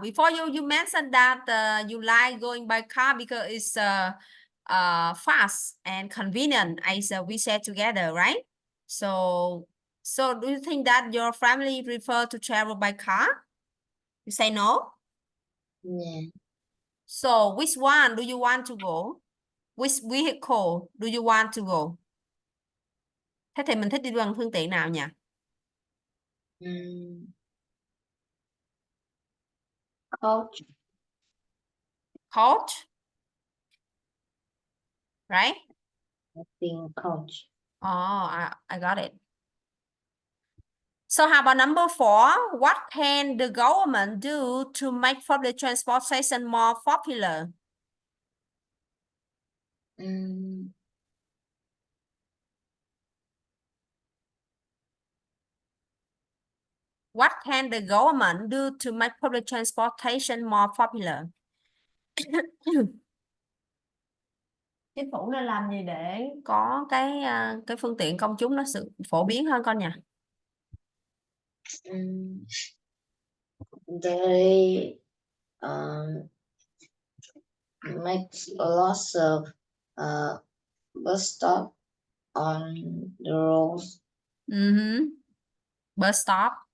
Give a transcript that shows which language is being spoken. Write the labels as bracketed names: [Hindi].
[English] Before you mentioned that you like going by car because it's fast and convenient, as we said together, right? So do you think that your family prefer to travel by car? You say no? Yeah. So which one do you want to go? Which vehicle do you want to go? [Vietnamese] Thế thì mình thích đi bằng phương tiện nào nhỉ? [English] Coach. Coach, right? I think coach. Oh, I got it. So how about number four? What can the government do to make public transportation more popular? What can the government do to make public transportation more popular? [Vietnamese] Chính phủ nên làm gì để có cái phương tiện công chúng nó sự phổ biến hơn con nhỉ? [English] They make lots of bus stop on the roads. Bus stop.